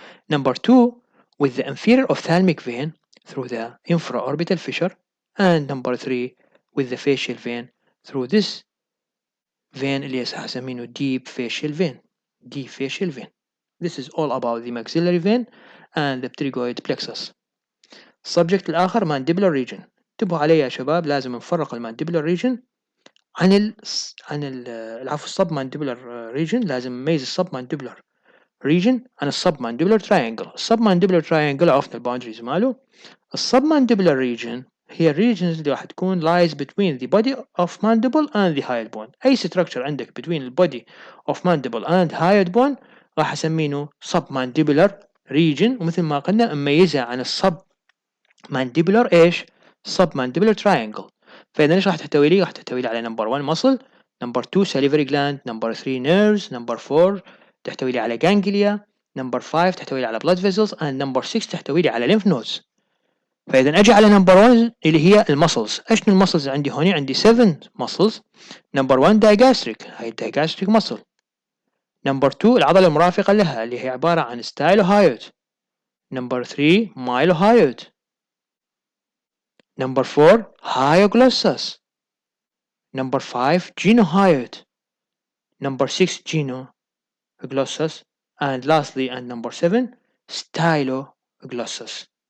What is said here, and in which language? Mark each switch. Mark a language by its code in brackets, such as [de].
[en] Number two with the inferior ophthalmic vein through the infraorbital fissure, and number three with the facial vein through this vein [ar] اللي هسمينه [en] deep facial vein. deep facial vein. This is all about the maxillary vein and the pterygoid plexus. [ar] السبجكت الآخر mandibular region. انتبهوا علي يا شباب، لازم نفرق المانديبولار region عن العفو submandibular region، لازم نميز السبمانديبولار region عن السبمانديبولار triangle. السبمانديبولار triangle عرفنا الباوندريز ماله. السبمانديبولار region هي الريجنز اللي راح تكون [en] lies between the body of mandible and the hyoid bone. [ar] أي structure عندك [en] between the body of mandible and hyoid bone [ar] راح أسمينه submandibular region، ومثل ما قلنا نميزها عن submandibular إيش؟ submandibular triangle. فإذا إيش راح تحتوي لي؟ راح تحتوي لي على number 1 muscle، number 2 [en] salivary gland، [ar] number 3 nerves، number 4 تحتوي لي على ganglia، number 5 تحتوي لي على blood vessels، and number 6 تحتوي لي على [en] lymph nodes. [ar] فإذا أجي على نمبر 1 اللي هي المسلز. إيش المسلز عندي هوني؟ عندي 7 مسلز. نمبر 1 digastric، هاي الدايجاستريك مسل. نمبر 2 العضلة المرافقة لها اللي هي عبارة عن stylohyoid. نمبر 3 mylohyoid. نمبر 4 hyoglossus. نمبر 5 genohyoid. نمبر 6 genoglossus. [en] and lastly and number 7 styloglossus.